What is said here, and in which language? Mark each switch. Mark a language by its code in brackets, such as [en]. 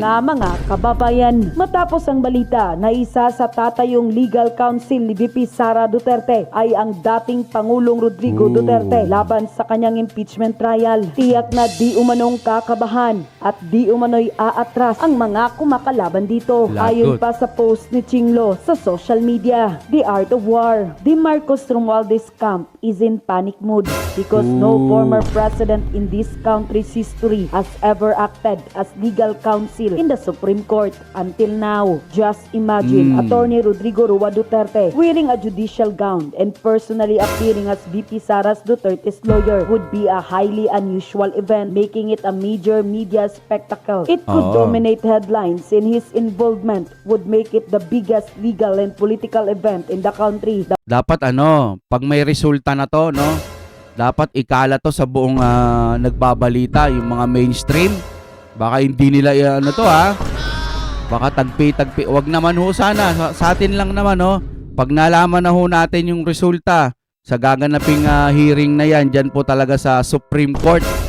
[tl] nga mga kababayan, matapos ang balita na isa sa tatayong legal counsel ni VP Sara Duterte ay ang dating Pangulong Rodrigo Duterte laban sa kanyang impeachment trial. Tiyak na di umanong kakabahan at di umano'y aatras ang mga kumakalaban dito. Ayon Lagot. pa sa post ni Chinglo sa social media, [en] The Art of War, the Marcos Romualdez camp is in panic mood because no former president in this country's history has ever acted as legal counsel in the Supreme Court until now. Just imagine Attorney Rodrigo Roa Duterte wearing a judicial gown and personally appearing as VP Sara Duterte's lawyer would be a highly unusual event, making it a major media spectacle. It could dominate headlines, and his involvement would make it the biggest legal and political event in the country. [tl] Dapat pag may resulta na to, no? Dapat ikala to sa buong nagbabalita, yung mga mainstream. Baka hindi nila baka tagpi-tagpi. Wag naman ho sana. Sa atin lang naman, no? Pag nalaman na ho natin yung resulta sa gaganaping hearing na yan, dyan po talaga sa Supreme Court.